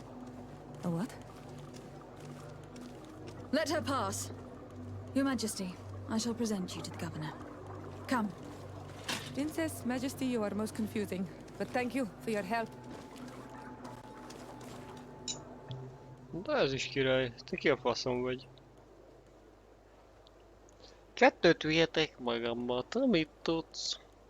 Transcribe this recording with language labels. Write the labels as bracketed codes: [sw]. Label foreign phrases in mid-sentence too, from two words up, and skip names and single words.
[en] A what? Let her pass. Your Majesty, I shall present you to the governor. Come. Princess, Majesty, you are most confusing. But thank you for your help. [hu] De ez is király. Te ki a faszom vagy? Kettőt vihetek magammal, te mit tudsz?